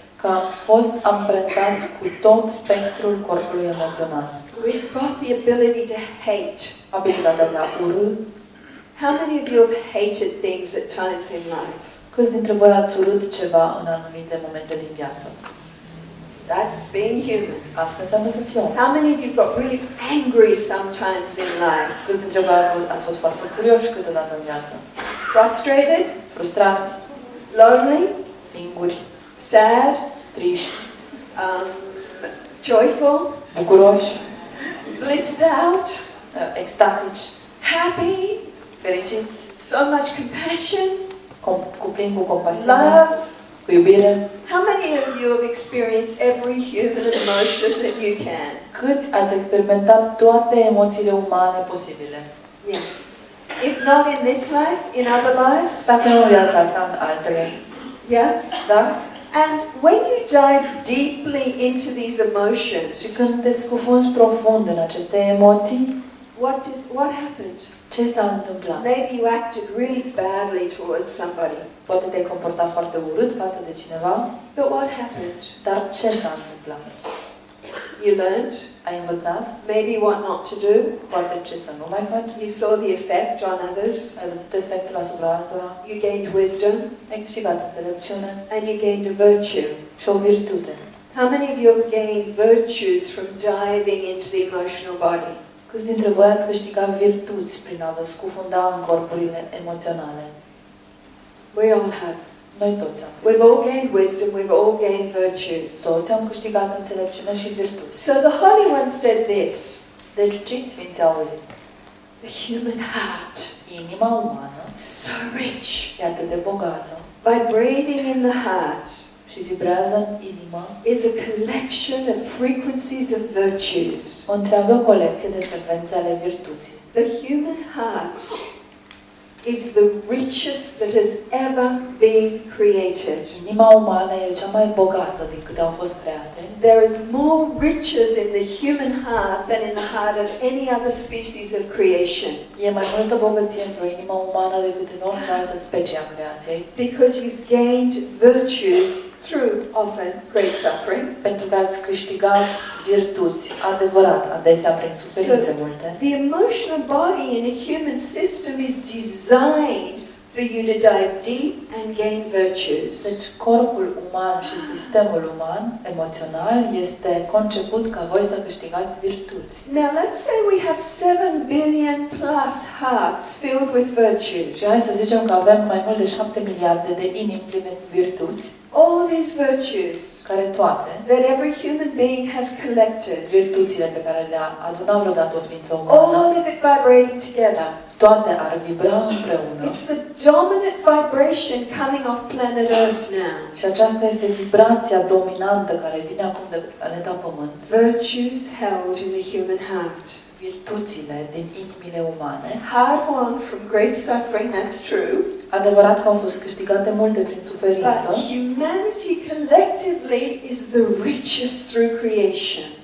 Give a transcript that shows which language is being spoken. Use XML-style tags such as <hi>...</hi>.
<ro>că am fost amprentați cu tot spectrul corpului emoțional.</ro> <en>We've got the ability to hate.</en> <ro>Abilitatea de a urâ.</ro> <en>How many of you have hated things at times in life?</en> <ro>Câți dintre voi ați urât ceva în anumite momente din viață?</ro> <en>That's being human.</en> <ro>Asta înseamnă să fii om.</ro> <en>How many of you got really angry sometimes in life?</en> <ro>Câți dintre voi ați fost foarte furioși câteodată în viață?</ro> <en>Frustrated?</en> <ro>Frustrați,</ro> <en>Lonely?</en> <ro>singuri,</ro> <en>Sad?</en> <ro>triști,</ro> <en>Um, joyful?</en> <ro>bucuroși,</ro> <en>Blissed out?</en> <ro>extatici,</ro> <en>Happy?</en> <ro>fericiți,</ro> <en>So much compassion?</en> <ro>cuplini cu compasiune,</ro> <en>Love?</en> <ro>cu iubire.</ro> <en>How many of you have experienced every human emotion that you can?</en> <ro>Câți ați experimentat toate emoțiile umane posibile?</ro> <en>Yeah. If not in this life, in other lives?</en> <ro>Dacă nu în viața asta, în altele.</ro> <en>Yeah?</en> <ro>Da?</ro> <en>And when you dive deeply into these</en> <ro>Și</ro> <en>emotions,</en> <ro>când te scufunzi profund în aceste emoții,</ro> <en>what happened?</en> <ro>ce s-a întâmplat?</ro> <en>Maybe you acted really badly towards somebody.</en> <ro>Poate te-ai comportat foarte urât față de cineva,</ro> <en>But what happened?</en> <ro>dar ce s-a întâmplat?</ro> <en>You learned</en> <ro>Ai învățat,</ro> <en>maybe what not to do.</en> <ro>poate ce să nu mai faci,</ro> <en>You saw the effect on others.</en> <ro>ai văzut efectul asupra altora,</ro> <en>You gained wisdom</en> <ro>ai câștigat înțelepciune</ro> <en>and you gained a virtue.</en> <ro>și o virtute.</ro> <en>How many of you have gained virtues from diving into the emotional body?</en> <ro>Câți dintre voi ați câștigat virtuți prin a vă scufunda în corpurile emoționale?</ro> <en>We all have.</en> <ro>Noi toți am.</ro> <en>We've all gained wisdom, we've all gained virtues.</en> <ro>Toți am câștigat înțelepciune și virtuți.</ro> <en>So the Holy One said this,</en> <ro>Deci cei sfinți au zis,</ro> <en>the human heart,</en> <ro>inima umană</ro> <en>so rich,</en> <ro>e atât de bogată</ro> <en>vibrating in the heart,</en> <ro>și vibrează în inimă</ro> <en>is a collection of frequencies of virtues.</en> <ro>o întreagă colecție de frecvențe ale virtuții.</ro> <en>The human heart is the richest that has ever been created.</en> <ro>Inima umană e cea mai bogată din câte au fost create.</ro> <en>There is more riches in the human heart than in the heart of any other species of creation.</en> <ro>E mai multă bogăție într-o inimă umană decât în orice altă specie a creației,</ro> <en>Because you've gained virtues through often great suffering.</en> <ro>Pentru că ați câștigat virtuți, adevărat, adesea prin suferințe multe.</ro> <en>The emotional body in a human system is designed for you to dive deep and gain virtues.</en> <ro>Deci corpul uman și sistemul uman, emoțional, este conceput ca voi să câștigați virtuți.</ro> <en>Now let's say we have 7 billion plus hearts filled with virtues.</en> <ro>Și hai să zicem că avem mai mult de 7 miliarde de inimi pline cu virtuți,</ro> <en>All these virtues</en> <ro>care toate,</ro> <en>that every human being has collected,</en> <ro>virtuțile pe care le-a adunat vreodată o ființă</ro> <en>all</en> <ro>umană,</ro> <en>of it vibrating together.</en> <ro>toate ar vibra împreună.</ro> <en>It's the dominant vibration coming off planet Earth now.</en> <ro>Și aceasta este vibrația dominantă care vine acum de pe planeta Pământ.</ro> <en>Virtues held in the human heart.</en> <ro>Virtuțile din inimile umane,</ro> <en>Hard won from great suffering, that's true.</en> <ro>adevărat că au fost câștigate multe prin suferință,</ro> <en>But humanity collectively is the richest through creation</en>